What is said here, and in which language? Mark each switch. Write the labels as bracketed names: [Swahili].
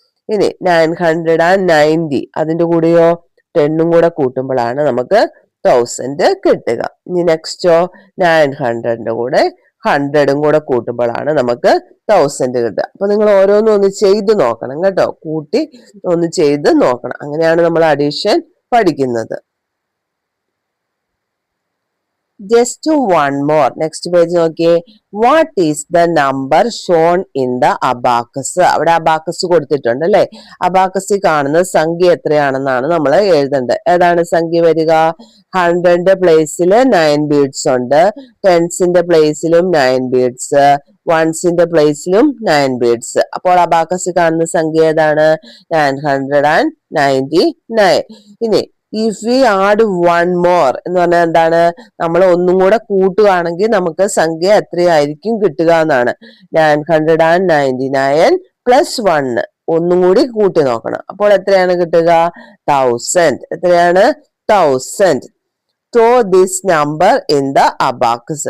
[Malayalam] ഇനി 990. അതിന്റെ കൂടെയോ 10 കൂടെ കൂട്ടുമ്പോഴാണ് നമുക്ക് 1000 കിട്ടുക. ഇനി നെക്സ്റ്റോ 900ന്റെ കൂടെ 100 കൂടെ കൂട്ടുമ്പോഴാണ് നമുക്ക് 1000 കിട്ടുക. അപ്പൊ നിങ്ങൾ ഓരോന്നും ഒന്ന് ചെയ്ത് നോക്കണം കേട്ടോ. കൂട്ടി ഒന്ന് ചെയ്ത് നോക്കണം. അങ്ങനെയാണ് നമ്മൾ അഡീഷൻ പഠിക്കുന്നത്. [English] Just one more. Next page [Malayalam] നോക്കിയേ. [English] What is the number shown in the abacus? [Malayalam] അവിടെ അബാക്കസ് കൊടുത്തിട്ടുണ്ട് അല്ലെ. അബാക്കസിൽ കാണുന്ന സംഖ്യ എത്രയാണെന്നാണ് നമ്മൾ എഴുതേണ്ടത്. ഏതാണ് സംഖ്യ വരിക? 100ന്റെ പ്ലേസിൽ 9 ബീഡ്സ് ഉണ്ട്, 10ന്റെ പ്ലേസിലും 9 ബീഡ്സ്, 1ന്റെ പ്ലേസിലും 9 ബീഡ്സ്. അപ്പോൾ അബാക്കസിൽ കാണുന്ന സംഖ്യ ഏതാണ്? 999. ഇനി [English] if we add one more [Malayalam] എന്ന് പറഞ്ഞാൽ എന്താണ്? നമ്മൾ ഒന്നും കൂടെ കൂട്ടുകയാണെങ്കിൽ നമുക്ക് സംഖ്യ എത്രയായിരിക്കും കിട്ടുക എന്നാണ്. 999 പ്ലസ് 1 ഒന്നും കൂടി കൂട്ടി നോക്കണം. അപ്പോൾ എത്രയാണ് കിട്ടുക? 1000. എത്രയാണ്? 1000. [English] Throw this number in the abacus.